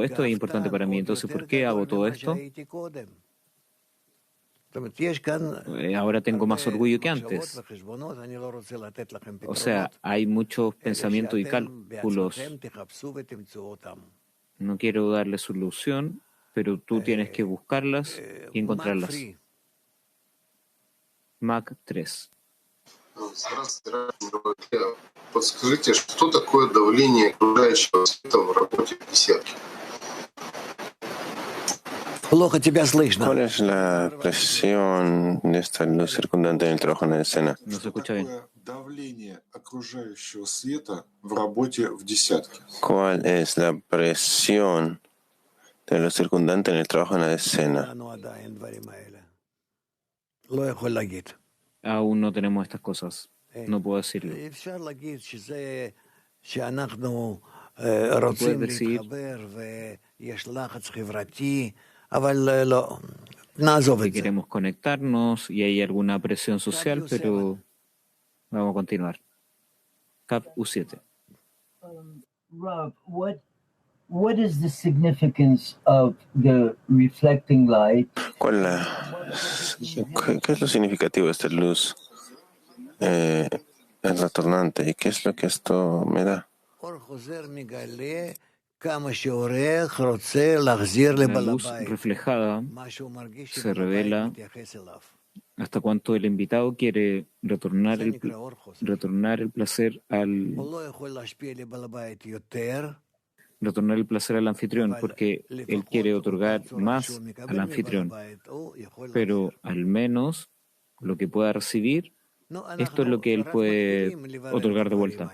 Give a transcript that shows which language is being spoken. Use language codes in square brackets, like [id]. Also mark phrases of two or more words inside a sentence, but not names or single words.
[es] Esto es importante para mí. Entonces, ¿por qué hago todo esto? Ahora tengo más orgullo que antes. O sea, hay muchos pensamientos y cálculos. No quiero darle solución, pero tú tienes que buscarlas y encontrarlas. Mac 3. [ru] Подскажите, что такое давление окружающего света в работе в десятке? [es] ¿Cuál es la presión de esta luz circundante en el trabajo en la escena? No se escucha bien. ¿Cuál es la presión de lo circundante en el trabajo en la escena? Aún no tenemos estas cosas. No puedo decirlo. Puedes decir que queremos conectarnos y hay alguna presión social, pero vamos a continuar. Cap U7. [en] Rob, what is the significance of the reflecting light? [es] ¿Qué es lo significativo de esta luz retornante? ¿Y qué es lo que esto me da? La luz reflejada se revela hasta cuánto el invitado quiere retornar el placer al anfitrión, porque él quiere otorgar más al anfitrión, pero al menos lo que pueda recibir, esto es lo que él puede otorgar de vuelta.